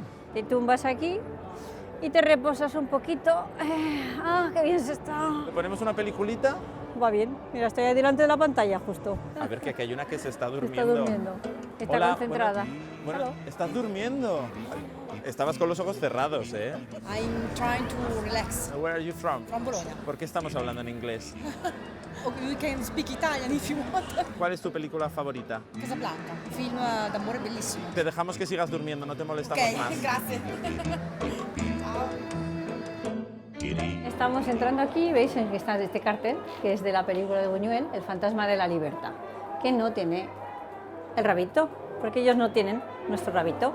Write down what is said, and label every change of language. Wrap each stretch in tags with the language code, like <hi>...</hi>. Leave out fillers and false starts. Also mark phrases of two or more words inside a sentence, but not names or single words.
<es>Te tumbas aquí y te reposas un poquito. ¡Qué bien se está! ¿Le ponemos una peliculita? Va bien. Mira, estoy ahí delante de la pantalla justo. A ver, que aquí hay una que se está durmiendo. Está durmiendo. Está Hola, concentrada. Bueno, ¿estás durmiendo? Estabas con los ojos cerrados, ¿eh?</es> <en>I'm trying to relax. Where are you from? From Bologna.</en> <es>¿Por qué estamos hablando en inglés?</es> <en>Okay, we can speak Italian if you want.</en> <es>¿Cuál es tu película favorita? Casablanca,</es> <it>un film d'amore bellissimo.</it> <es>Te dejamos que sigas durmiendo, no te molestamos Ok, más.</es> <it>grazie.</it> <es>Estamos entrando aquí, veis que está este cartel, que es de la película de Buñuel, El fantasma de la libertad, que no tiene el rabito, porque ellos no tienen nuestro rabito.</es>